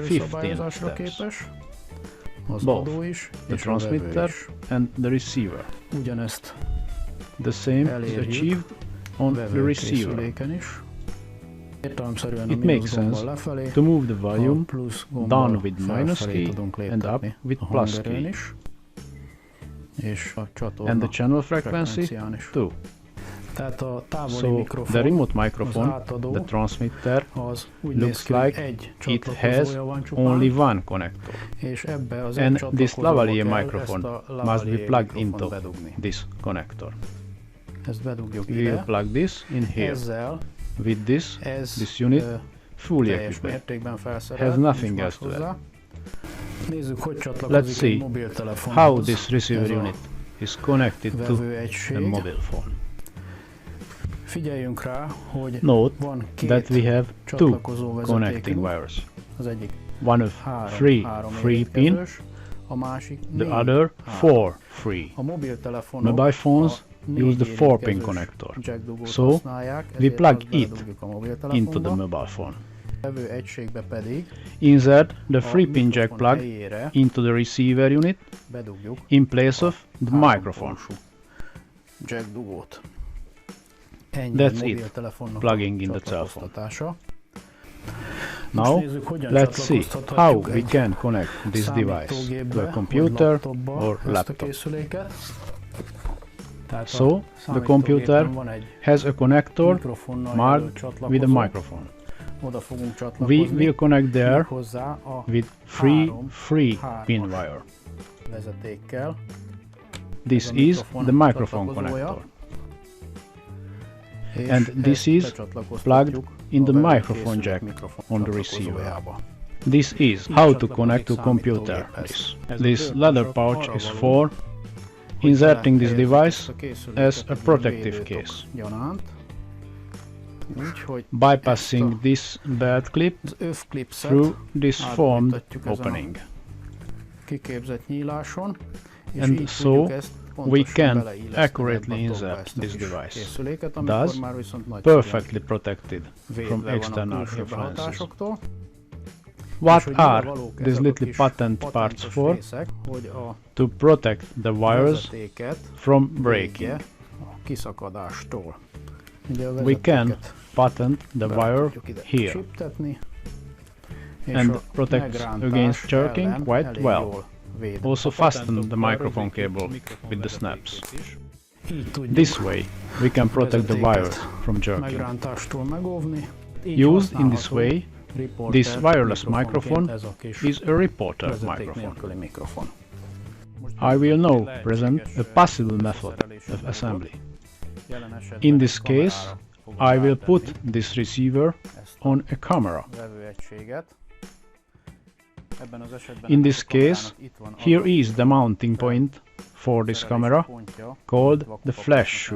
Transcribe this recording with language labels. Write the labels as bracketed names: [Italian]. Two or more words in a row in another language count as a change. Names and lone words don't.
[Hungarian] hangerőszabályozásra [English] steps. [Hungarian] képes, az [English] Both [Hungarian] adó is, [English] the [Hungarian] és a vevő [English] transmitter [Hungarian] is. [English] and the receiver. [Hungarian] Ugyanezt [English] The same is [Hungarian] elérjük [English] achieved on the [Hungarian] vevő [English] receiver. [Hungarian] készüléken is. Értelemszerűen a [English] It [Hungarian] mínusz [English] makes [Hungarian] gombbal [English] sense [Hungarian] lefelé, [English] to move the [Hungarian] a [English] volume [Hungarian] plusz gombbal [English] down with minus [Hungarian] felfelé [English] key [Hungarian] tudunk [English] and up [Hungarian] léptetni [English] with a plus [Hungarian] hangerőn [English] key. [Hungarian] is, és a csatorna [English] And the channel frequency [Hungarian] frekvencián is. [English] too. [Hungarian] Tehát a távoli [English] So [Hungarian] mikrofon, [English] the remote [Hungarian] az [English] microphone, [Hungarian] átadó, [English] the transmitter, [Hungarian] az úgy [English] looks [Hungarian] néz ki, hogy [English] like [Hungarian] egy [English] it has [Hungarian] csatlakozója van csupán, [English] only one connector, [Hungarian] és ebbe az egy [English] and this [Hungarian] csatlakozóba [English] lavalier [Hungarian] kell [English] microphone [Hungarian] ezt a [English] must be [Hungarian] lavalier [English] plugged [Hungarian] mikrofont [English] into [Hungarian] bedugni. [English] this connector. [Hungarian] Ezt bedugjuk [English] We will [Hungarian] ide, [English] plug this in here. [Hungarian] ezzel [English] With this [Hungarian] ez [English] unit ö, fully [Hungarian] teljes [English] equipped. [Hungarian] mértékben felszerelt, [English] Has nothing [Hungarian] nincs [English] else [Hungarian] más [English] to add. [Hungarian] hozzá. Nézzük, hogy [English] Let's [Hungarian] csatlakozik [English] see [Hungarian] egy mobiltelefonhoz. [English] how this receiver [Hungarian] ez a [English] unit is connected to [Hungarian] vevő [English] a [Hungarian] egység. [English] mobile phone. [Hungarian] Figyeljünk rá, hogy [English] Note [Hungarian] van [English] that [Hungarian] két [English] we have two [Hungarian] csatlakozó [English] connecting [Hungarian] vezetékünk. [English] wires. [Hungarian] Az egyik [English] One of three free pin, [Hungarian] érintkezős, a másik [English] the 4 other [Hungarian] három. [English] four free. [Hungarian] A mobiltelefonok [English] Mobile phones [Hungarian] a 4 [English] use the 4-pin [Hungarian] érintkezős [English] connector. [Hungarian] jack dugót [English] So, [Hungarian] használják, [English] we [Hungarian] ezért [English] plug [Hungarian] azt [English] it [Hungarian] beledugjuk a [English] into [Hungarian] mobiltelefonba. [English] the mobile phone. [Hungarian] A vevő egységbe pedig [English] Insert the [Hungarian] a [English] 3-pin jack [Hungarian] mikrofon [English] plug [Hungarian] helyére [English] into the receiver unit [Hungarian] bedugjuk [English] in place of the [Hungarian] három [English] microphone. [Hungarian] pólusú jack dugót. Ennyi [English] That's [Hungarian] a [English] it. [Hungarian] mobiltelefonnak [English] Plugging in [Hungarian] a [English] the cell phone. [Hungarian] csatlakoztatása. [English] Now, [Hungarian] Most nézzük, hogyan [English] let's see how [Hungarian] csatlakoztathatjuk [English] we [Hungarian] egy [English] can connect this device to [Hungarian] számítógépbe [English] a [Hungarian] vagy [English] computer [Hungarian] laptopba [English] or [Hungarian] ezt a [English] laptop. [Hungarian] készüléket. Tehát [English] So, [Hungarian] a [English] the [Hungarian] számítógépen [English] computer [Hungarian] van egy [English] has a connector [Hungarian] mikrofonnal [English] marked [Hungarian] jelölt csatlakozó, [English] with a microphone. [Hungarian] oda fogunk [English] We [Hungarian] csatlakozni, [English] will connect there [Hungarian] hozzá a [English] with [Hungarian] három [English] free pin [Hungarian] hármas [English] wire. [Hungarian] vezetékkel. [English] This [Hungarian] Ez a [English] is [Hungarian] mikrofon [English] the microphone [Hungarian] csatlakozója. [English] connector. [Hungarian] És [English] And this [Hungarian] ezt [English] is [Hungarian] becsatlakoztatjuk [English] plugged in the [Hungarian] a vevő [English] microphone [Hungarian] készülék [English] jack [Hungarian] mikrofon [English] on the [Hungarian] csatlakozójába. [English] This is how to connect to computer. This leather pouch is for inserting this device as a protective case. [Hungarian] Gyanánt. Úgy, hogy [English] Bypassing this belt clip [Hungarian] az övklipszet [English] through this formed [Hungarian] átbújtatjuk ezen a [English] opening. [Hungarian] kiképzett nyíláson, és [English] And [Hungarian] így [English] so [Hungarian] tudjuk ezt [English] we [Hungarian] pontosan [English] can [Hungarian] beleilleszteni [English] accurately [Hungarian] ebbe a tokba [English] insert [Hungarian] ezt a [English] this [Hungarian] kis [English] device. [Hungarian] készüléket, amikor [English] Thus, [Hungarian] már viszont nagyszerűen [English] Perfectly protected [Hungarian] védve [English] from [Hungarian] van a [English] external [Hungarian] külső [English] influences. [Hungarian] behatásoktól. És [English] What [Hungarian] hogy mire [English] are [Hungarian] valók [English] these [Hungarian] ezek a [English] little [Hungarian] kis [English] patent parts [Hungarian] patentos [English] for? [Hungarian] részek, hogy a [English] To protect the wires [Hungarian] vezetéket [English] from [Hungarian] védje [English] breaking. [Hungarian] a kiszakadástól. Ugye a [English] We can [Hungarian] vezetéket [English] patent the [Hungarian] bele [English] wire [Hungarian] tudjuk ide [English] here [Hungarian] csiptetni, és [English] and [Hungarian] a [English] protects [Hungarian] megrántás [English] against jerking [Hungarian] ellen [English] quite [Hungarian] elég [English] well. [Hungarian] jól véd. [English] Also fasten the microphone cable with the snaps. [Hungarian] Így tudjuk [English] This way we can protect the wire from jerking. [Hungarian] megrántástól megóvni. Így [English] Used in this [Hungarian] használható [English] way, [Hungarian] riporter [English] this wireless [Hungarian] mikrofonként [English] microphone [Hungarian] ez a kis [English] is a reporter [Hungarian] vezeték [English] microphone. [Hungarian] nélküli mikrofon. [English] I will now present a possible method of assembly. In this case, I will put this receiver on a camera. In this case, here is the mounting point for this camera, called the flash shoe.